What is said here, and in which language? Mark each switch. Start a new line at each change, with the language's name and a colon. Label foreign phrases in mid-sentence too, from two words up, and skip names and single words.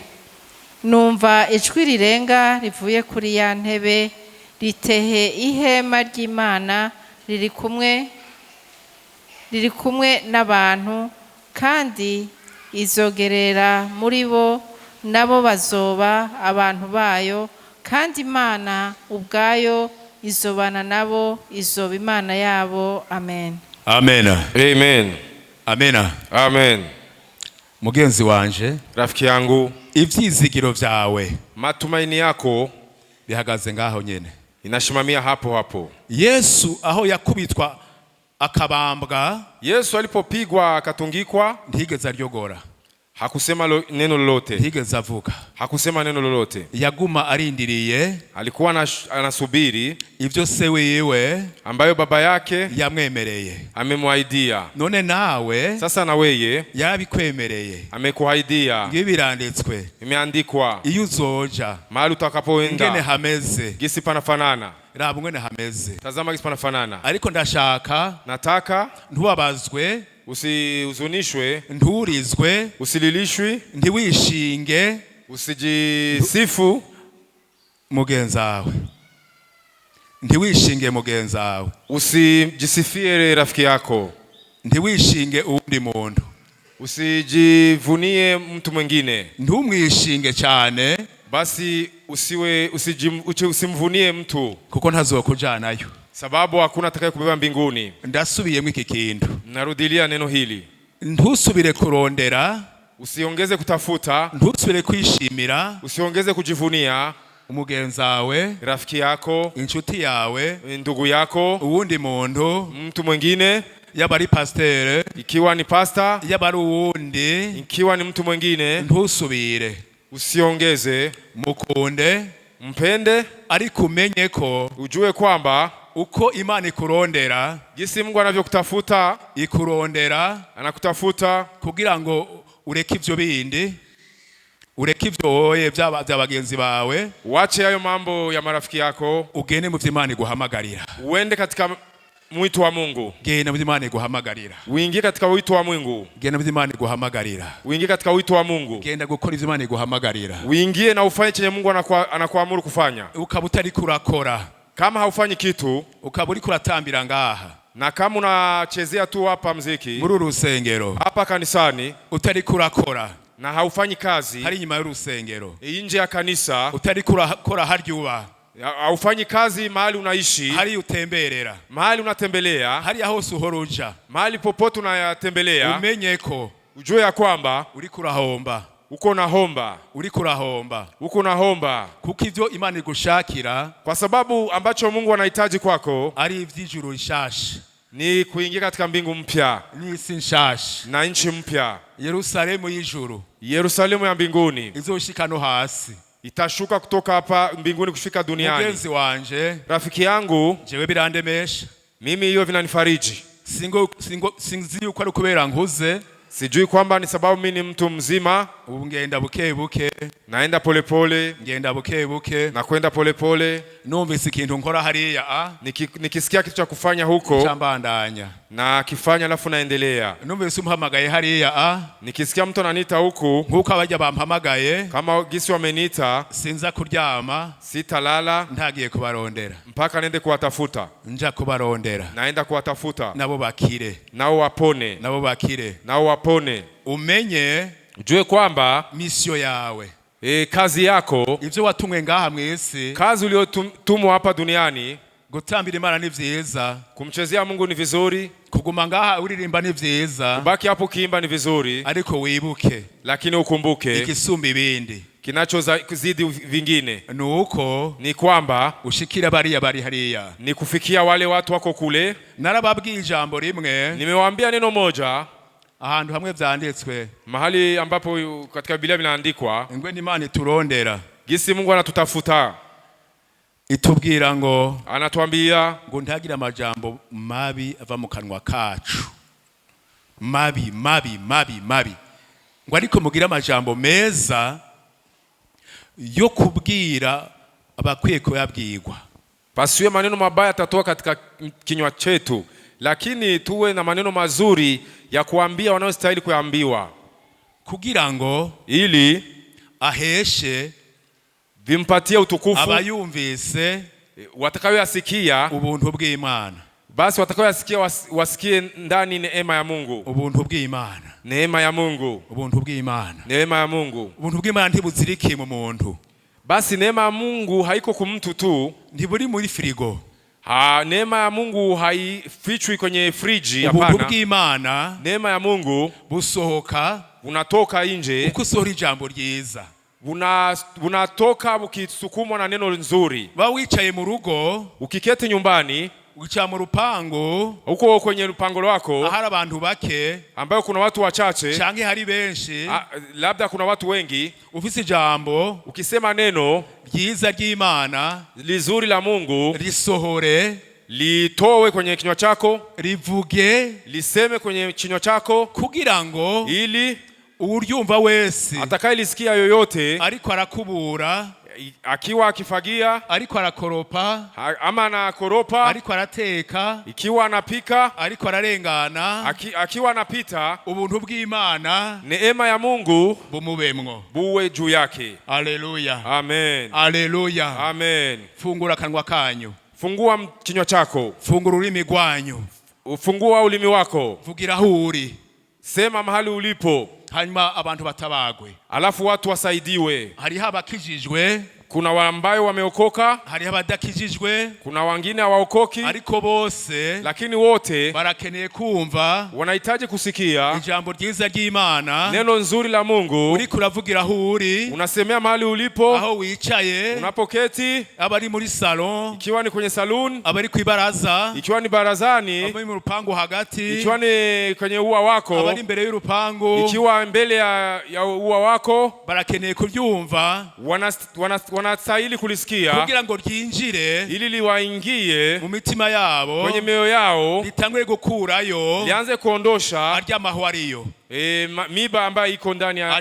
Rundi: Numva ijwi rirenga rivuye kuri ya ntebe ritehe ihema ry'Imana riri kumwe n'abantu kandi izogerera muri bo nabo bazoba abantu bayo kandi Imana ubwayo izobana nabo izoba Imana yabo. Amen. Amen. Amen. Amen. Amen. Mugenzi wanje,
Swahili: rafiki yangu,
Rundi: ivyizigiro vyawe,
Swahili: matumaini yako
Rundi: bihagaze ngaho nyene.
Swahili: Inashimamia hapo hapo.
Rundi: Yesu aho yakubitwa akabambwa,
Swahili: Yesu alipopigwa akatungikwa,
Rundi: ntigeze aryogora.
Swahili: Hakusema neno lolote.
Rundi: Ntigeze avuga.
Swahili: Hakusema neno lolote.
Rundi: Yaguma arindiriye.
Swahili: Alikuwa anasubiri
Rundi: ivyo se wiwe
Swahili: ambayo baba yake
Rundi: yamwemereye.
Swahili: Amemwaidia.
Rundi: None nawe
Swahili: sasa na weye
Rundi: yarabikwemereye.
Swahili: Amekuaidia.
Rundi: Ngibiranditswe.
Swahili: Imeandikwa.
Rundi: Iyo uzoja
Swahili: mahali utakapoenda
Rundi: ngene hameze.
Swahili: Gisi panafanana.
Rundi: Raba ngene hameze.
Swahili: Tazama gisi panafanana.
Rundi: Ariko ndashaka
Swahili: nataka
Rundi: ntubabazwe,
Swahili: usihuzunishwe,
Rundi: nturizwe,
Swahili: usililishwi,
Rundi: ntiwishinge,
Swahili: usijisifu
Rundi: mugenzawe. Ntiwishinge mugenzawe.
Swahili: Usijisifie rafiki yako.
Rundi: Ntiwishinge uwundi muntu.
Swahili: Usijivunie mtu mwingine.
Rundi: Ntumwishinge cyane.
Swahili: Basi usimvunie mtu
Rundi: kuko ntazokujanayo,
Swahili: sababu hakuna atakaye kubeba mbinguni.
Rundi: Ndasubiyemo iki kintu.
Swahili: Narudilia neno hili.
Rundi: Ntusubire kurondera,
Swahili: usiongeze kutafuta,
Rundi: ntusubire kwishimira,
Swahili: usiongeze kujivunia
Rundi: umugenzawe,
Swahili: rafiki yako,
Rundi: inshuti yawe,
Swahili: ndugu yako,
Rundi: uwundi muntu,
Swahili: mtu mwingine,
Rundi: yaba ari pasteur,
Swahili: ikiwa ni pastor,
Rundi: yaba ari uwundi,
Swahili: ikiwa ni mtu mwingine.
Rundi: Ntusubire,
Swahili: usiongeze,
Rundi: mukunde,
Swahili: mpende,
Rundi: ariko umenye ko,
Swahili: ujue kwamba
Rundi: uko Imana ikurondera,
Swahili: jinsi Mungu anavyokutafuta,
Rundi: ikurondera,
Swahili: anakutafuta
Rundi: kugira ngo ureke ivyo bindi, ureke ivyo woye by'abagenzi bawe,
Swahili: wache hayo mambo ya marafiki yako,
Rundi: ugende mu vy'Imana iguhamagarira.
Swahili: Uende katika mwito wa Mungu.
Rundi: Genda mu vy'Imana iguhamagarira.
Swahili: Uingie katika wito wa Mungu.
Rundi: Genda mu vy'Imana iguhamagarira.
Swahili: Uingie katika wito wa Mungu.
Rundi: Genda gukora ivy'Imana iguhamagarira.
Swahili: Uingie na ufanye chenye Mungu anakuamuru kufanya.
Rundi: Ukaba utari kurakora,
Swahili: kama haufanyi kitu,
Rundi: ukaba uri kuratambira ngaha,
Swahili: na kama unachezea tu hapa muziki
Rundi: muri urusengero,
Swahili: hapa kanisani,
Rundi: utari kurakora,
Swahili: na haufanyi kazi
Rundi: hari nyuma y'urusengero,
Swahili: nje ya kanisa,
Rundi: utari kurakora haryuba,
Swahili: haufanyi kazi mahali unaishi,
Rundi: hari utemberera,
Swahili: mahali unatembelea,
Rundi: hari hose uhoruja,
Swahili: mahali popote unayatembelea,
Rundi: umenye ko,
Swahili: ujue ya kwamba
Rundi: uri kurahomba, uko nahomba, uri kurahomba, uko nahomba, kuko ivyo Imana igushakira,
Swahili: kwa sababu ambacho Mungu anahitaji kwako
Rundi: ari ivy'ijuru rishasha,
Swahili: ni kuingia katika mbingu mpya,
Rundi: n'isi nshasha,
Swahili: na nchi mpya.
Rundi: Yerusalemu y'ijuru,
Swahili: Yerusalemu ya mbinguni
Rundi: izoshika no hasi,
Swahili: itashuka kutoka hapa mbinguni kufika duniani.
Rundi: Mugenzi wanje,
Swahili: rafiki yangu,
Rundi: jewe birandemesha,
Swahili: mimi hiyo vinanifariji.
Rundi: Sinzi yuko ari kubera nkuze,
Swahili: sijui kwamba ni sababu mimi ni mtu mzima.
Rundi: Ubu ngenda buke buke,
Swahili: naenda polepole,
Rundi: ngenda buke buke,
Swahili: na kwenda polepole.
Rundi: Numvise ikintu nkora hariya,
Swahili: nikisikia kitu cha kufanya huko,
Rundi: chambandanya
Swahili: na kifanya alafu naendelea.
Rundi: Numvise umpamagaye hariya,
Swahili: nikisikia mtu ananiita huku,
Rundi: nkuko abajya bampamagaye,
Swahili: kama gisi wameniita,
Rundi: sinza kuryama,
Swahili: sitalala,
Rundi: ntagiye kubarondera,
Swahili: mpaka nende kuwatafuta.
Rundi: nja kubarondera,
Swahili: naenda kuwatafuta,
Rundi: nabo bakire,
Swahili: nao wapone,
Rundi: nabo bakire,
Swahili: nao wapone.
Rundi: Umenye,
Swahili: ujue kwamba
Rundi: misio yawe,
Swahili: kazi yako,
Rundi: ivyo watumwe ngaha mwisi,
Swahili: kazi uliotumwa hapa duniani,
Rundi: gutambira Imana ni vyiza,
Swahili: kumchezea Mungu ni vizuri,
Rundi: kuguma ngaha uririmba ni vyiza,
Swahili: kubaki hapo kiimba ni vizuri,
Rundi: ariko wibuke,
Swahili: lakini ukumbuke
Rundi: ikisumba ibindi,
Swahili: kinachozidi vingine,
Rundi: nuko
Swahili: ni kwamba
Rundi: ushikira bari hariya,
Swahili: ni kufikia wale watu wako kule.
Rundi: Narababwiye ijambo rimwe,
Swahili: nimewaambia neno moja
Rundi: ahantu hamwe vyanditswe,
Swahili: mahali ambapo katika Biblia vinaandikwa,
Rundi: ingwe n'Imana iturondera,
Swahili: gisi Mungu anatutafuta,
Rundi: itubwira ngo,
Swahili: anatuambia
Rundi: ngo ntagira amajambo mabi ava mu kanwa kacu, mabi, ngo ariko mugira amajambo meza yo kubwira abakwiye kuyabwirwa.
Swahili: Pasiwe maneno mabaya tatoka katika kinywa chetu, lakini tuwe na maneno mazuri ya kuambia wanaostahili kuambiwa,
Rundi: kugira ngo
Swahili: ili
Rundi: aheshe,
Swahili: vimpatie utukufu
Rundi: abayumvise,
Swahili: watakayoyasikia
Rundi: ubuntu bw'Imana.
Swahili: Basi watakayoyasikia wasikie ndani neema ya Mungu,
Rundi: ubuntu bw'Imana,
Swahili: neema ya Mungu,
Rundi: ubuntu bw'Imana,
Swahili: neema ya Mungu.
Rundi: Ubuntu bw'Imana ntibuziriki mu muntu.
Swahili: Basi neema ya Mungu haiko kwa mtu tu,
Rundi: ntiburi muri frigo.
Swahili: Neema ya Mungu haifichwi kwenye friji, hapana.
Rundi: Ubuntu bw'Imana,
Swahili: neema ya Mungu
Rundi: busohoka,
Swahili: unatoka nje,
Rundi: uko sohora ijambo ryiza,
Swahili: unatoka ukisukumwa na neno nzuri.
Rundi: Ba wicaye mu rugo,
Swahili: ukiketi nyumbani,
Rundi: ukica mu rupango
Swahili: huko kwenye lupango lwako
Rundi: ahari abantu bake
Swahili: ambayo kuna watu wachache
Rundi: canke hari benshi,
Swahili: labda kuna watu wengi,
Rundi: ufise ijambo
Swahili: ukisema neno
Rundi: ryiza ry'Imana
Swahili: lizuri la Mungu,
Rundi: risohore,
Swahili: litowe kwenye kinywa chako,
Rundi: rivuge,
Swahili: liseme kwenye kinywa chako,
Rundi: kugira ngo
Swahili: ili
Rundi: uryumva wese
Swahili: atakayelisikia yoyote
Rundi: ariko arakubura,
Swahili: akiwa akifagia,
Rundi: ariko arakoropa,
Swahili: ama anakoropa,
Rundi: ariko arateka,
Swahili: ikiwa anapika,
Rundi: ariko ararengana,
Swahili: akiwa anapita,
Rundi: ubuntu bw'Imana,
Swahili: neema ya Mungu
Rundi: bumubemwo,
Swahili: buwe juu yake. Haleluya, Amen, haleluya, amen.
Rundi: fungura kanwa kanyu,
Swahili: fungua kinywa chako,
Rundi: fungura ulimi gwanyu,
Swahili: ufungua ulimi wako,
Rundi: vugira aho uri,
Swahili: sema mahali ulipo,
Rundi: hanyuma abantu batabagwe,
Swahili: alafu watu wasaidiwe.
Rundi: hariho abakijijwe,
Swahili: kuna ambayo wameokoka,
Rundi: hariho abadakijijwe,
Swahili: kuna wengine hawaokoki,
Rundi: ariko bose
Swahili: lakini wote
Rundi: barakeneye kumva
Swahili: wanahitaji kusikia
Rundi: ijambo ryiza ry'Imana,
Swahili: neno nzuri la Mungu.
Rundi: uriko uravugira aho uri,
Swahili: Unasemea mahali ulipo,
Rundi: aho wicaye,
Swahili: unapoketi,
Rundi: abari muri salon,
Swahili: ikiwa ni kwenye saloon,
Rundi: abari kwibaraza,
Swahili: ikiwa ni barazani,
Rundi: abari mu rupango hagati,
Swahili: ikiwa ni kwenye ua wako,
Rundi: abari imbere y'urupango,
Swahili: ikiwa mbele ya ua wako,
Rundi: barakeneye kuryumva,
Swahili: wanastahili kulisikia
Rundi: kugira ngo ryinjire
Swahili: ili liwaingie
Rundi: mu mitima yabo,
Swahili: kwenye mioyo yao,
Rundi: litangure gukurayo
Swahili: lianze kuondosha
Rundi: arya mahwa ariyo,
Swahili: miba ambayo iko ndani ya